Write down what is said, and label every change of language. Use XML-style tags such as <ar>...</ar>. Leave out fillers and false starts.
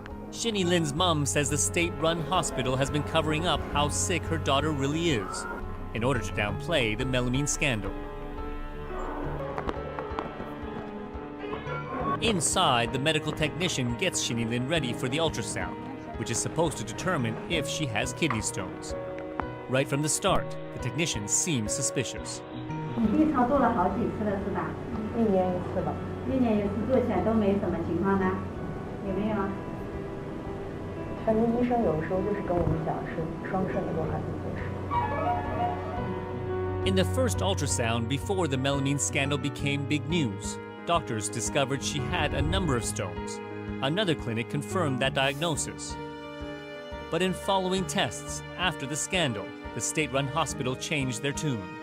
<en>Xini Lin's mom says the state-run hospital has been covering up how sick her daughter really is in order to downplay the melamine scandal. Inside, the medical technician gets Xini Lin ready for the ultrasound, which is supposed to determine if she has kidney stones. Right from the start, the technician seems suspicious.</en> <zh>你 B 超做了好几次了是吧？1年1次吧。1年1次做起来都没什么情况呢，有没有？反正医生有时候就是跟我们讲是双肾的多还是结石。</zh> <en>In the first ultrasound before the melamine scandal became big news, doctors discovered she had a number of stones. Another clinic confirmed that diagnosis. But in following tests after the scandal, the state-run hospital changed their tune.</en>